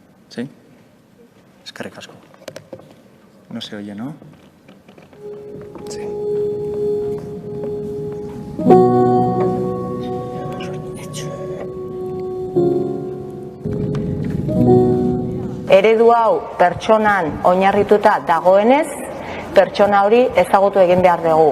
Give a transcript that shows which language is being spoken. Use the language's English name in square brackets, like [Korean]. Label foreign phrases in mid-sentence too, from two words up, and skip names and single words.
[Spanish] ¿Sí? [Basque] Eskerrik asko. [Spanish] No se oye, ¿no? Sí. [Basque] Eredu hau pertsonan oinarrituta dagoenez, pertsona hori ezagutu egin behar dugu.